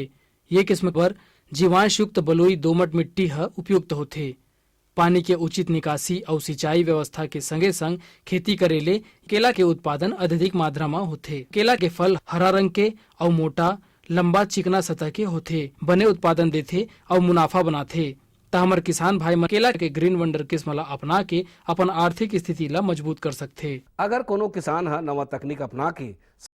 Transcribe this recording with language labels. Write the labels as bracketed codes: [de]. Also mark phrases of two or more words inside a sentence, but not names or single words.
[hne] ये किस्म पर जीवांश युक्त बलुई दोमट मिट्टी है उपयुक्त होथे। पानी के उचित निकासी और सिंचाई व्यवस्था के संगे संग खेती करे ले केला के उत्पादन अधिक मात्रा में होथे। केला के फल हरा रंग के और मोटा, लंबा, चिकना सतह के होथे, बने उत्पादन देथे और मुनाफा बनाथे। ता हमर किसान भाई मन केला के ग्रीन वंडर किस्म ला अपना के अपन आर्थिक स्थिति ला मजबूत कर सकथे। अगर कोनो किसान हा नवा तकनीक अपना के